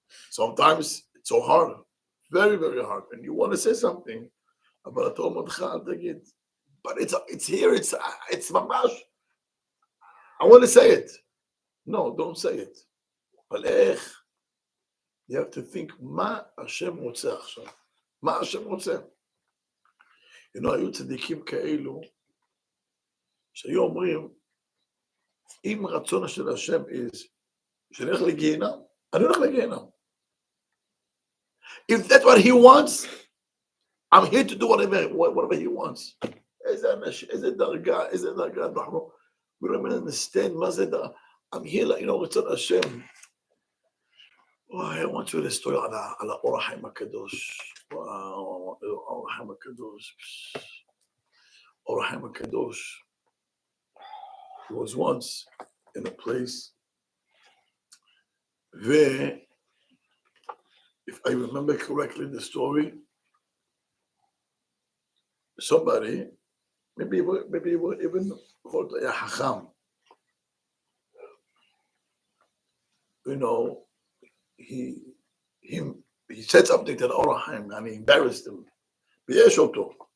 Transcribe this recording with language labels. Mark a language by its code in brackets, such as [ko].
[en] Sometimes it's so hard, very, very hard, and you want to say something about it, but it's here, it's mamash. I want to say it. No, don't say it. But you have to think, [he] מה השם רוצה עכשיו? מה השם רוצה? היו צדיקים כאלו, שהיו אומרים, אם רצון של השם שנלך לגיהנם, אני הולך לגיהנם. [en] If that's what he wants, I'm here to do whatever he wants. [he] איזה דרגה, אנחנו, [en] we don't even understand [he] מה זה דרגה. [en] I'm here, רצון השם. I want you to story [he] על האור החיים הקדוש. האור החיים הקדוש. האור החיים הקדוש. [en] He was once in a place where, if I remember correctly the story, somebody, maybe even called a hacham, he said something to the Or HaChaim and he embarrassed him. [he] ויש אותו.